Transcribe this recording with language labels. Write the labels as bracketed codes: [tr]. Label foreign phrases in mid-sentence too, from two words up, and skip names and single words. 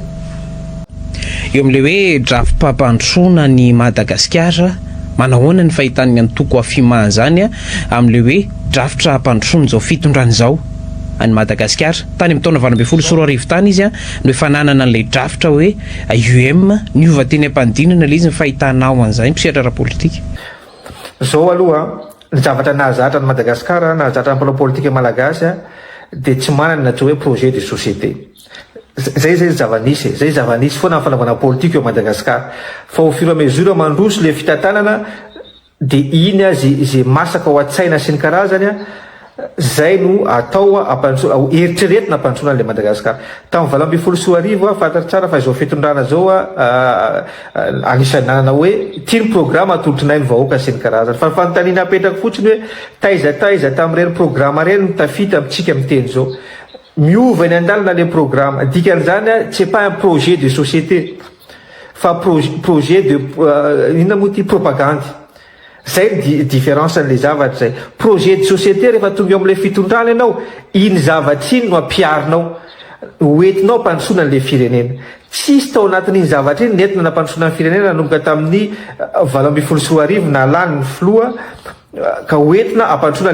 [mg] eo amin'le hoe drafi-pampandrosoana ny Madagasikara manahoana ny fahitan'ny antoko afimana zany amin'le hoe drafitra hampandrosoana zao fitondrana zao any Madagasikara tany amin'ny taona 2024 tany izy no efa nanana an'ilay drafitra hoe UM niova teny am-pandinana le izy ny fahitanao an'izay mpisehatra ara-politika zao aloha ny zavatra nahazatra ny Madagasikara nahazatra ny mpanao politika malagasy de tsy manana natao hoe [fr] projet de société [mg] zay zava-nisy foana amin'ny fanaovana politika eo Madagasikara fa [fr] au fur et à mesure [mg] mandroso le fitantanana de iny zay masaka ao an-tsaina sy ny karazany zay no atao eritreretina ampandrosoana le Madagasikara tamin'ny 2024 fantatra tsara fa izao fitondrana zao anisany nanana hoe tia ny programme atolotrinay ny vahoaka sy ny karazany fa fanontaniana apetraka fotsiny hoe taiza tamin'ireny programme reny mitafita amitsika amin'ny teny zao miova ny andalina le programme dikan'izany tsy [fr] pas un projet de société [mg] fa [fr] projet de [mg] inona moa ty propagande zay ny différence n'le zavatra zay [fr] projet de société [mg] rehefa tonga eo amin'le fitondrana ianao iny zavatra iny no ampiarinao hoentinao ampandrosoana an'le firenena tsisy tao anatin'iny zavatra iny nentina nampandrosoana ny firenena nanomboka tamin'ny 2024 nalany ny filoha ka hoentina ampandrosoana